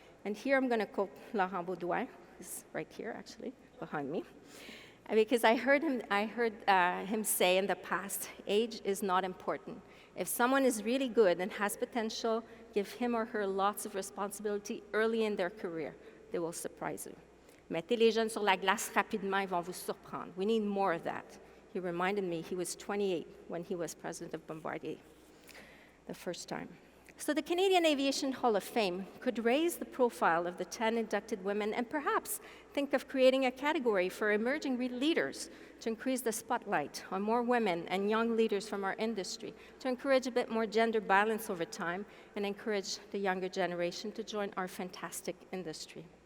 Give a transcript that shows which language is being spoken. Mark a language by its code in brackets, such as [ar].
[en] And here I'm going to quote Laurent Baudouin, who's right here actually, behind me, because I heard him say in the past, age is not important. If someone is really good and has potential, give him or her lots of responsibility early in their career. They will surprise you. [fr] Mettez les jeunes sur la glace rapidement, ils vont vous surprendre. [en] We need more of that. He reminded me he was 28 when he was president of Bombardier the first time. So the Canadian Aviation Hall of Fame could raise the profile of the 10 inducted women and perhaps think of creating a category for emerging leaders to increase the spotlight on more women and young leaders from our industry, to encourage a bit more gender balance over time and encourage the younger generation to join our fantastic industry.